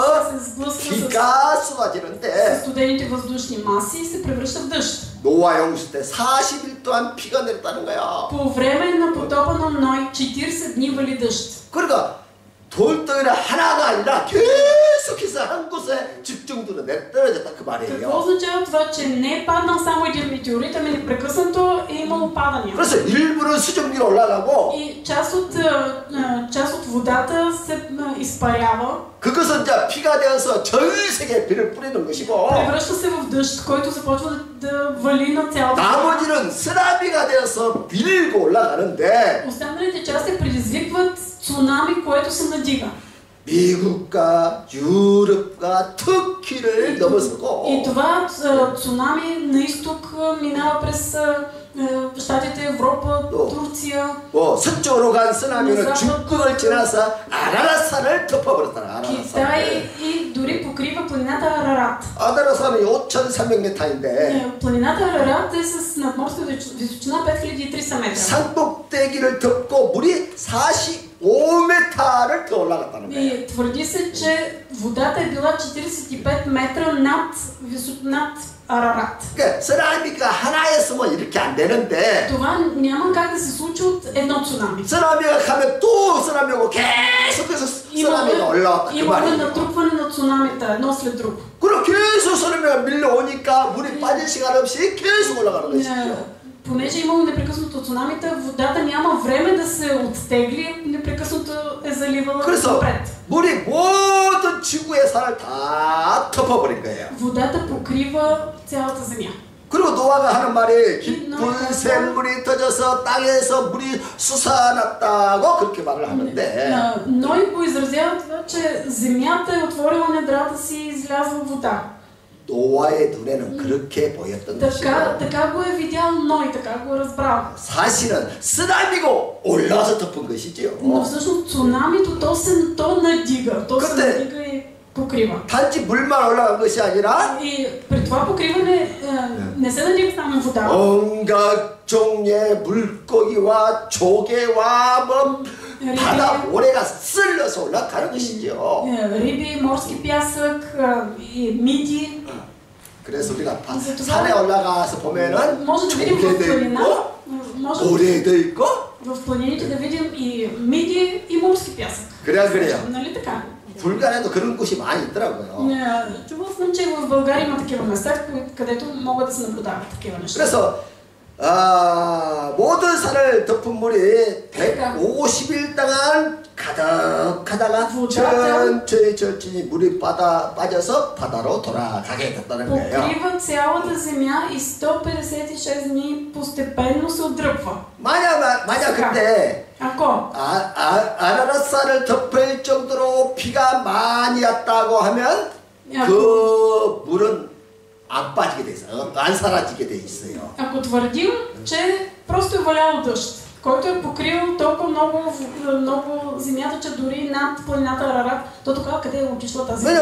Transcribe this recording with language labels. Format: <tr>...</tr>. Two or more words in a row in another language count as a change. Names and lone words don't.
<bg>се сблъсква</bg> <ko>비가</ko> <bg>с</bg> <ko>쏟아지는데</ko> <bg>студените въздушни маси и се превръща в дъжд.</bg> <ko>노아 홍수 때 40일 동안 비가 내렸다는 거야.</ko> <bg>По време на потопа на Ной 40 дни вали дъжд.</bg> <ko>그러니까 돌덩이가 하나가 아니라 계속해서 한 곳에 집중도로 떨어졌다 그</ko> <bg>Какво</bg> <ko>말이에요.</ko> <bg>означава това, че не е паднал само един метеорит, ами непрекъснато е имало падания?</bg> <ko>그래서 일부는 수증기로 올라가고</ko> <bg>И част от водата се изпарява,</bg> <ko>그것은 이제 피가 되어서 전 세계에 비를 뿌리는 것이고</ko> <bg>превръща се в дъжд, който започва да вали на цялата земя.</bg> <ko>나머지는 쓰나미가 되어서 밀고 올라가는데</ko> <bg>Останалите части предизвикват цунами, което се надига.</bg> <ko>미국과 유럽과 터키를 넘어서고</ko> <bg>И това цунами на изток минава през щатите, Европа, Турция.</bg> <ko>서쪽으로 간 쓰나미는 중국을 지나서 아라라산을 덮어버렸다. 아라라산.</ko> <bg>Китай и дори покрива планината Арарат.</bg> <ko>아라라산은 5,300m인데</ko> <bg>Планината Арарат е с надморска височина 5300 метра.</bg> <ko>산꼭대기를 덮고 물이 45m를 더 올라갔다는 거예요.</ko> <bg>И твърди се, че водата е била 45 метра над Арарат.</bg> <ko>그러니까 쓰나미가 하나였으면 이렇게 안 되는데</ko> <bg>Това няма как да се случи от едно цунами.</bg> <ko>쓰나미가 가면 또 쓰나미 오고 계속해서 쓰나미가 올라왔다 그</ko> <bg>Имаме</bg> <ko>말이에요.</ko> <bg>натрупване на цунамита, едно след друго.</bg> <ko>그럼 계속 쓰나미가 밀려오니까 물이 빠질 시간 없이 계속 올라가는 것이죠.</ko> <bg>Понеже имало непрекъснато цунамита, водата няма време да се оттегли, непрекъснато е заливала напред.</bg> <ko>물이 모든 지구의 산을 다 덮어버린 거예요.</ko> <bg>Водата покрива цялата земя.</bg> <ko>그리고 노아가 하는 말이 깊은 샘물이 터져서 땅에서 물이 솟아났다고 그렇게 말을 하는데</ko> <bg>Ной го изразява това, че земята е отворила недрата си и излязла вода.</bg> <ko>노아의 눈에는 그렇게 보였던 것이고</ko> <bg>Така го е видял Ной, така го е разбрал.</bg> <ko>사실은 쓰나미고 올라와서 덮은 것이죠.</ko> <bg>Но всъщност цунамито то надига. То се надига и покрива.</bg> <ko>단지 물만 올라간 것이 아니라</ko> <bg>И при това покриване не се налива само вода.</bg> <ko>온갖 종류의 물고기와 조개와 뭐 바다 모래가 쓸려서 올라가는 것이죠.</ko> <bg>Риби, морски пясък и миди.</bg> <ko>그래서 우리가 산에 올라가서 보면은</ko> <bg>може да видим в</bg> <ko>조개도</ko> <bg>планина,</bg> <ko>있고</ko> <bg>може</bg> <ko>모래도 있고</ko> <bg>в планините да видим и миди и морски пясък.</bg> <ko>그래요.</ko> <bg>Нали така?</bg> <ko>불간에도 그런 곳이 많이 있더라고요.</ko> <bg>Чувал съм, че в България има такива места, където могат да се наблюдават такива неща.</bg> <ko>그래서 모든 산을 덮은 물이 150일 동안 가득하다가 천천히 물이 빠져서 바다로 돌아가게 됐다는 거예요.</ko> <bg>Покрива цялата земя и 156 дни постепенно се отдръпва.</bg> <ko>만약 그때</ko> <bg>Ако</bg> <ko>아라랏산을 덮을 정도로 비가 많이 왔다고 하면 그 물은 안 빠지게 돼 있어요. 안 사라지게 돼 있어요.</ko> <bg>Ако твърдим, че просто е валяло дъжд, който е покрил толкова много земята, че дори над планината Арарат, то тогава къде е отишла тази земя?</bg>